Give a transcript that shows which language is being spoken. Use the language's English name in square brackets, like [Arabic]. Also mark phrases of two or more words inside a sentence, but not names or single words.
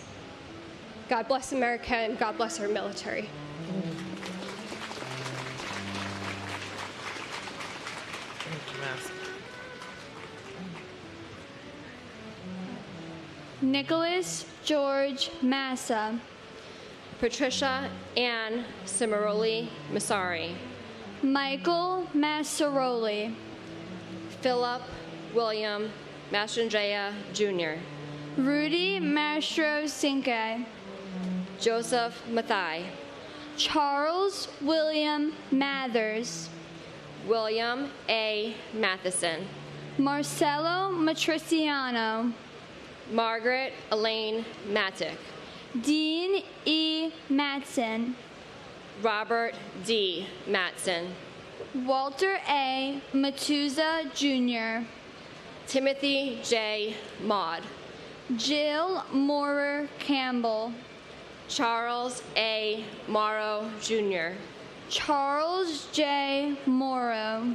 [English] God bless America, and God bless our military. Nicholas George Massa. Patricia Ann Cimaroli Masari. Michael Massaroli. Philip William Mastrangea Jr. Rudy Mastro Cinque. Joseph Mathai. Charles William Mathers. William A. Matheson. Marcelo Matriciano. Margaret Elaine Mattick. Dean E. Matson. Robert D. Matson. Walter A. Matuza Jr. Timothy J. Maud. Jill Moorer Campbell. Charles A. Morrow Jr. Charles J. Morrow.